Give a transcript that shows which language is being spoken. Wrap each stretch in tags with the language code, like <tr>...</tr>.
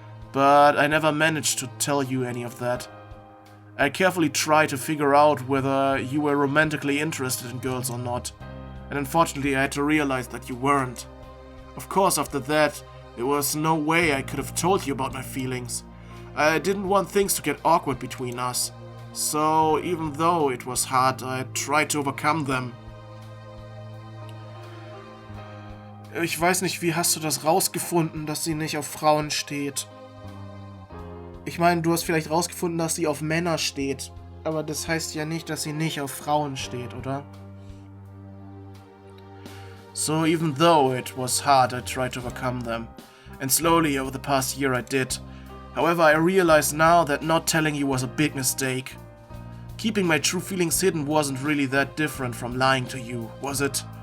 <en>But I never managed to tell you any of that. I carefully tried to figure out whether you were romantically interested in girls or not, and unfortunately I had to realize that you weren't. Of course, after that, there was no way I could have told you about my feelings. I didn't want things to get awkward between us, so even though it was hard, I tried to overcome them.</en> <de>Ich weiß nicht, wie hast du das rausgefunden, dass sie nicht auf Frauen steht? Ich meine, du hast vielleicht rausgefunden, dass sie auf Männer steht. Aber das heißt ja nicht, dass sie nicht auf Frauen steht, oder?</de> <en>So even though it was hard, I tried to overcome them. And slowly over the past year I did. However, I realize now that not telling you was a big mistake. Keeping my true feelings hidden wasn't really that different from lying to you, was it?</en>